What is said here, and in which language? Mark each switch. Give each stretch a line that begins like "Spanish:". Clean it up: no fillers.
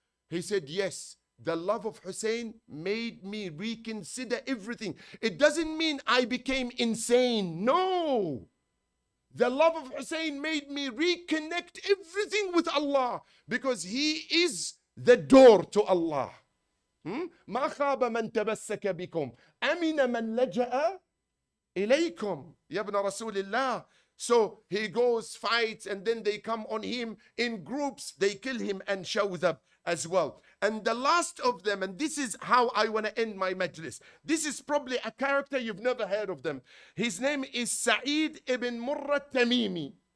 English: He said, yes, the love of Hussein made me reconsider everything. It doesn't mean I became insane. No. The love of Hussein made me reconnect everything with Allah, because he is the door to Allah.
Arabic: ما خاب من تمسك بكم أمن من لجأ إليكم يا ابن رسول الله.
English: So he goes, fights, and then they come on him in groups, they kill him and show them as well. And the last of them, and this is how I want to end my majlis. This is probably a character you've never heard of them. His name is Sa'id ibn Murrah Tamimi.